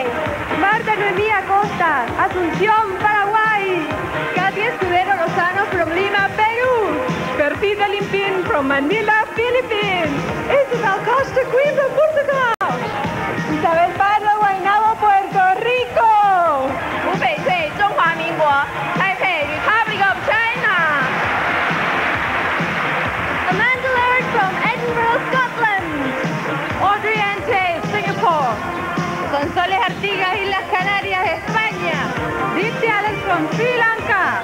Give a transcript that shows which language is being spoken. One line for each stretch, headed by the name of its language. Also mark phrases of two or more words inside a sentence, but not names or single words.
English: Marta Noemí Acosta, Asunción, Paraguay. Katia Escudero Lozano from Lima, Peru. Bertita Limpin from Manila, Philippines. Isabel Costa, Coimbra, Portugal. Isabel Pardo, Guaynabo, Puerto Rico.
Chinese: 湖北省中华民国 Taipei,
English: Republic of China. Amanda Laird from Edinburgh, Scotland. Audrey Ante, Singapore. Sonsoles Artigas, Islas Canarias, España. Dipsy Alex from Sri Lanka.